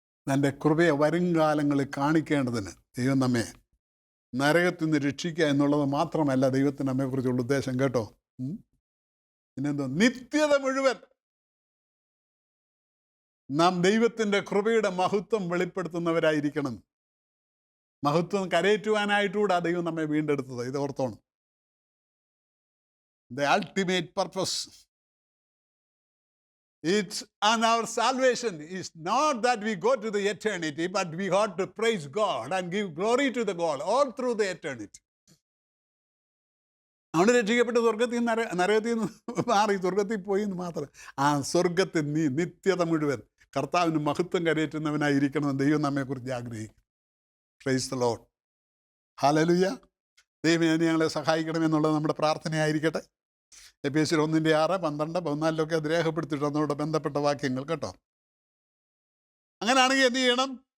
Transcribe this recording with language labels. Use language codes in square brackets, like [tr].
[ml] തൻ്റെ കൃപയെ വരുംകാലങ്ങളിൽ കാണിക്കേണ്ടതിന് ദൈവം നമ്മെ നരകത്തിൽ നിന്ന് രക്ഷിക്കുക എന്നുള്ളത് മാത്രമല്ല ദൈവത്തിന് നമ്മെക്കുറിച്ചുള്ള ഉദ്ദേശം, കേട്ടോ. പിന്നെന്തോ, നിത്യത മുഴുവൻ നാം ദൈവത്തിൻ്റെ കൃപയുടെ മഹത്വം വെളിപ്പെടുത്തുന്നവരായിരിക്കണം. മഹത്വം കരയേറ്റുവാനായിട്ടുകൂടെ ആ ദൈവം നമ്മെ വീണ്ടെടുത്തത്. ഇത് ഓർത്തോണം. [en] The ultimate purpose, it's and our salvation is not that we go to the eternity, but we ought to praise God and give glory to the God all through the eternity. [ml] അവന് രക്ഷിക്കപ്പെട്ട് സ്വർഗത്തിൽ നരകത്തിൽ നിന്ന് മാറി സ്വർഗത്തിൽ പോയി എന്ന് മാത്രം. ആ സ്വർഗത്തിൽ നിത്യത മുഴുവൻ കർത്താവിന് മഹത്വം കരയേറ്റുന്നവനായിരിക്കണം ദൈവം നമ്മെക്കുറിച്ച് ആഗ്രഹിക്കും. [en] Praise the Lord. [ml] ഹല്ലേലൂയ. ദൈവം ഞങ്ങളെ സഹായിക്കണമെന്നുള്ളത് നമ്മുടെ പ്രാർത്ഥനയായിരിക്കട്ടെ. എഫേസ്യർ 1:6, 12, 14 അത് രേഖപ്പെടുത്തിയിട്ട് അതിനോട് ബന്ധപ്പെട്ട വാക്യങ്ങൾ, കേട്ടോ. അങ്ങനെയാണെങ്കിൽ എന്ത് ചെയ്യണം?